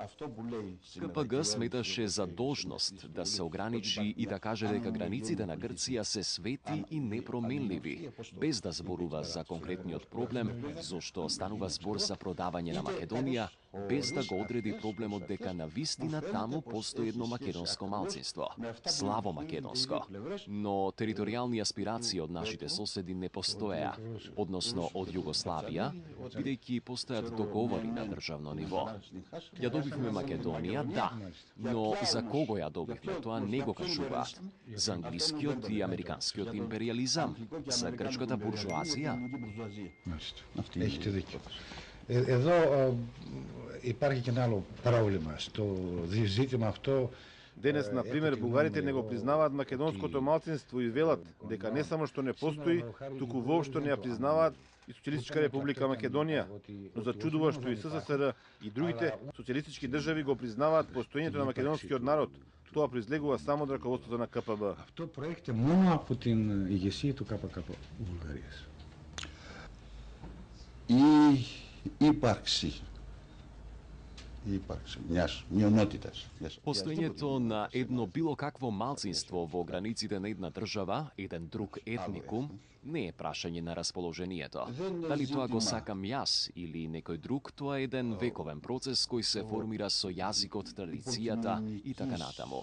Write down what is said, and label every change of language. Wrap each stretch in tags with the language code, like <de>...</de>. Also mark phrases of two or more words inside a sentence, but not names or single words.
<mk>КПГ сметаше за должност да се ограничи и да каже дека границите на Грција се свети и непроменливи, без да зборува за конкретниот проблем, зашто станува збор за продавање на Македонија, без да го одреди проблемот дека на вистина таму постои едно македонско малцинство, славомакедонско, но територијални аспирации од нашите соседи не постоеа, односно од Југославија, бидејќи постојат договори на државно ниво. Ја добивме Македонија, да, но за кого ја добивме, тоа не го кажуваат. За англискиот и американскиот империализам, за грчката буржуазија.</mk> <el>Έχετε δίκιο. Εδώ υπάρχει και ένα άλλο πρόβλημα στο ζήτημα αυτό.</el> <mk>Денес, на пример, бугарите не го признаваат македонското малцинство и велат дека не само што не постои, туку воопшто не ја признаваат и Социјалистичка република Македонија, но зачудува што и СССР и другите социјалистички држави го признаваат постоењето на македонскиот народ. тоа произлегува само од раководството на КПБ.</mk> <el>Αυτό προέρχεται μόνο από την ηγεσία του ΚΚΠ Βουλγαρίας. Η ύπαρξη μιας μειονότητας.</el> <mk>Постоењето на едно било какво малцинство во границите на една држава, еден друг етникум, не е прашање на расположението. Дали тоа го сакам јас или некој друг, тоа е еден вековен процес кој се формира со јазикот, традицијата и така натаму.</mk>